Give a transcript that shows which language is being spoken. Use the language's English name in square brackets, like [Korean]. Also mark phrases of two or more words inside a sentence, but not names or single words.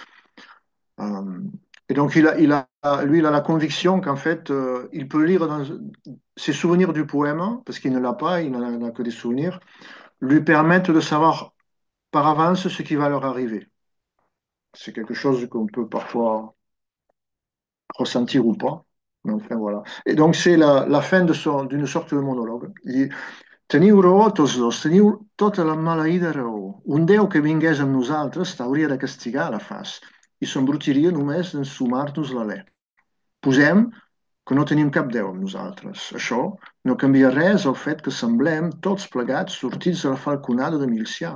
[French] Euh, et donc, lui, il a la conviction qu'en fait, il peut lire dans ses souvenirs du poème, parce qu'il ne l'a pas, il n'en a que des souvenirs, lui permettent de savoir par avance ce qui va leur arriver. C'est quelque chose qu'on peut parfois ressentir ou pas. Mais enfin, voilà. Et donc, c'est la fin d'une sorte de monologue. [Catalan] Teniu raó tots dos, teniu tota la maleïda raó. Un Déu que vingués amb nosaltres t'hauria de castigar a la fas i s'embrutiria només d'ensumar-nos l'alè. Posem que no tenim cap Déu amb nosaltres. Això no canvia res al fet que semblem tots plegats sortits de la falconada de Milcià.